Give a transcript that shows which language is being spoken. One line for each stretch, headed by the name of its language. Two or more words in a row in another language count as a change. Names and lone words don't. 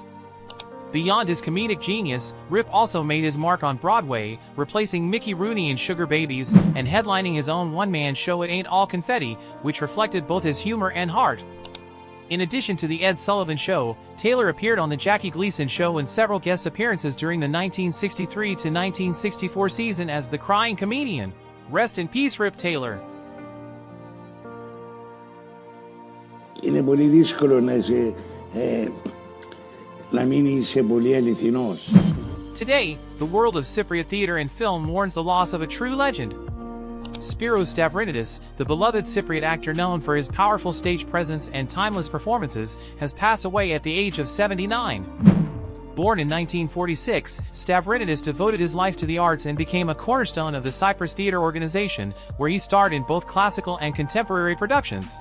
English: Beyond his comedic genius, Rip also made his mark on Broadway, replacing Mickey Rooney in Sugar Babies, and headlining his own one-man show It Ain't All Confetti, which reflected both his humor and heart. In addition to The Ed Sullivan Show, Taylor appeared on The Jackie Gleason Show and several guest appearances during the 1963 to 1964 season as the Crying Comedian. Rest in peace, Rip Taylor.
Greek: Είναι πολύ δύσκολο να είσαι, να μην είσαι πολύ αληθινός.
English: Today, the world of Cypriot theater and film mourns the loss of a true legend. Spiros Stavrinidis, the beloved Cypriot actor known for his powerful stage presence and timeless performances, has passed away at the age of 79. Born in 1946, Stavrinidis devoted his life to the arts and became a cornerstone of the Cyprus Theatre Organization, where he starred in both classical and contemporary productions.